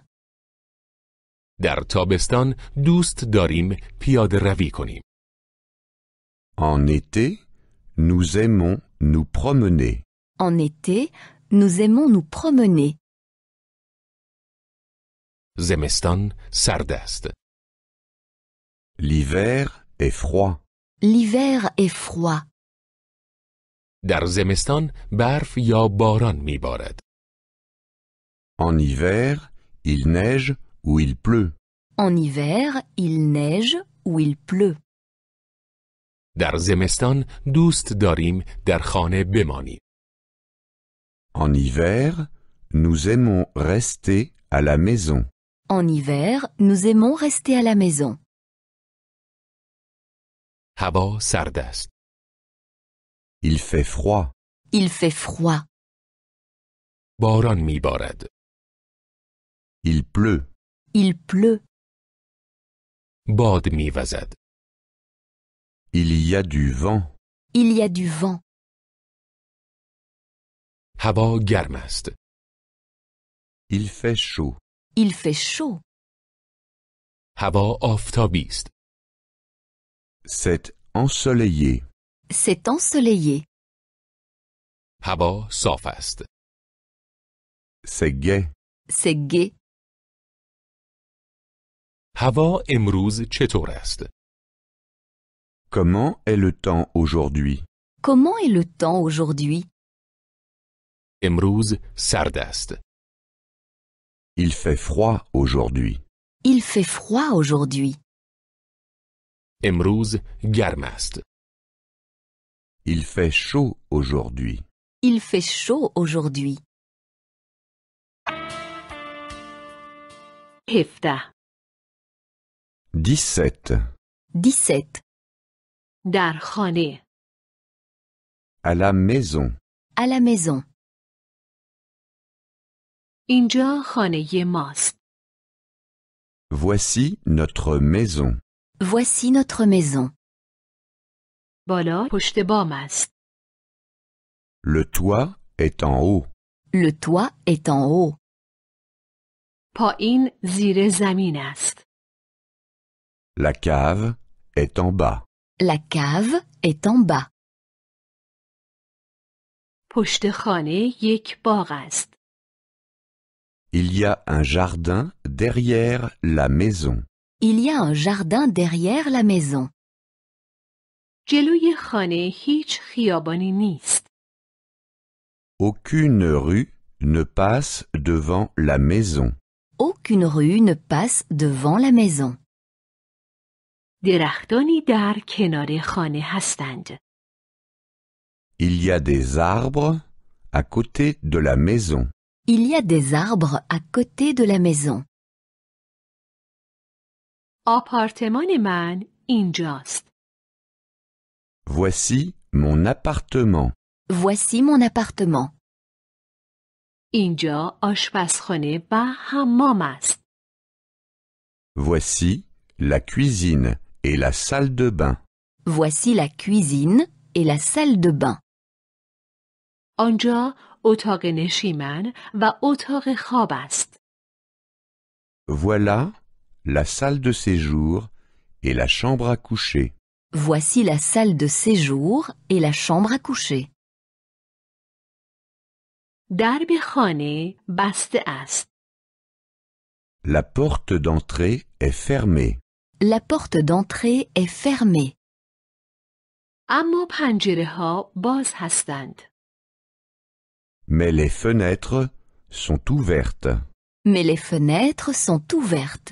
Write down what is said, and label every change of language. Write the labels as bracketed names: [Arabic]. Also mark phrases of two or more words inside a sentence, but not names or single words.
[Persian] در تابستان دوست داریم پیاده روی کنیم. [French] En été, nous aimons nous promener. En été, nous aimons nous promener. [Persian] زمستان سرد است. [French] L'hiver est froid. L'hiver est froid. [Persian] در زمستان برف یا باران می بارد. [French] En hiver, il neige ou il pleut. En hiver, il neige ou il pleut. [Persian] در زمستان دوست داریم در خانه بمانیم. [French] En hiver, nous aimons rester à la maison. En hiver, nous aimons rester à la maison. [Persian] هوا سرد است. [French] Il fait froid. Il fait froid. [Persian] باران می بارد. [French] Il pleut. Il pleut. [Persian] باد می وزد. [French] Il y a du vent. Il y a du vent. [Persian] هوا گرم است. [French] Il fait chaud. Il fait chaud. [Persian] هوا آفتابی است. [French] C'est ensoleillé. C'est ensoleillé. [Persian] هوا صاف است. [French] C'est gai. C'est gai. [Persian] هوا امروز چطور است؟ [French] Comment est le temps aujourd'hui? Comment est le temps aujourd'hui? [Persian] امروز سرد است. [French] Il fait froid aujourd'hui. Il fait froid aujourd'hui. [Persian] امروز گرم است. [French] Il fait chaud aujourd'hui. Il fait chaud aujourd'hui. 17. 17. 17. [Persian] در خانه. [French] À la maison. À la maison. [Persian] اینجا خانه ماست. [French] Voici notre maison. Voici notre maison. [Persian] بالا پشت بام است. [French] Le toit est en haut. Le toit est en haut. [Persian] پایین زیر زمین است. [French] La cave est en bas. La cave est en bas. [Persian] پشت خانه یک باغ است. [French] Il y a un jardin derrière la maison. Il y a un jardin derrière la maison. [Persian] جلوی خانه هیچ خیابانی نیست. [French] Aucune rue ne passe devant la maison. Aucune rue ne passe devant la maison. [Persian] درختانی در کنار خانه هستند. [French] Il y a des arbres à côté de la maison. Il y a des arbres à côté de la maison. [Persian] آپارتمان من اینجاست. [French] Voici mon appartement. Voici mon appartement. [Persian] اینجا آشپزخانه و حمام است. [French] Voici la cuisine et la salle de bain. Voici la cuisine et la salle de bain. [Persian] آنجا اتاق نشیمن و اتاق خواب است. [French] Voilà la salle de séjour et la chambre à coucher. Voici la salle de séjour et la chambre à coucher. [Persian] درب خانه بسته است. [French] La porte d'entrée est fermée. La porte d'entrée est fermée. [Persian] اما پنجره ها باز هستند. [French] Mais les fenêtres sont ouvertes. Mais les fenêtres sont ouvertes.